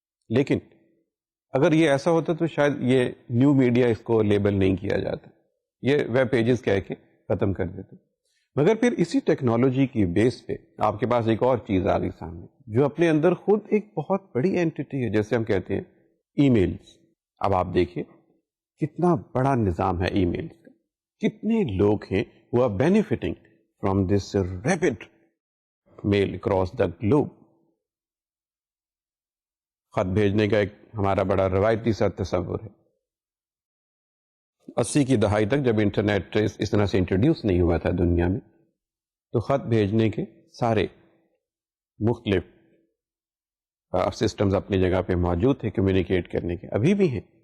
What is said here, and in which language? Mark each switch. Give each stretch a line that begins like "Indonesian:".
Urdu: لیکن اگر یہ ایسا ہوتا تو شاید یہ نیو میڈیا اس کو لیبل نہیں کیا جاتا، یہ ویب پیجز کہہ کے ختم کر دیتے. مگر پھر اسی ٹیکنالوجی کی بیس پہ آپ کے پاس ایک اور چیز آ گئی سامنے جو اپنے اندر خود ایک بہت بڑی اینٹی ہے، جیسے ہم کہتے ہیں ای میلز. اب آپ دیکھیے کتنا بڑا نظام ہے ای میلز کا. کتنے لوگ ہیں
English: who are benefiting from this rapid mail across the globe.
Urdu: خط بھیجنے کا ایک ہمارا بڑا روایتی سا تصور ہے. 80 کی دہائی تک جب انٹرنیٹ اس طرح سے انٹروڈیوس نہیں ہوا تھا دنیا میں تو خط بھیجنے کے سارے مختلف سسٹمز اپنی جگہ پہ موجود تھے کمیونیکیٹ کرنے کے، ابھی بھی ہیں.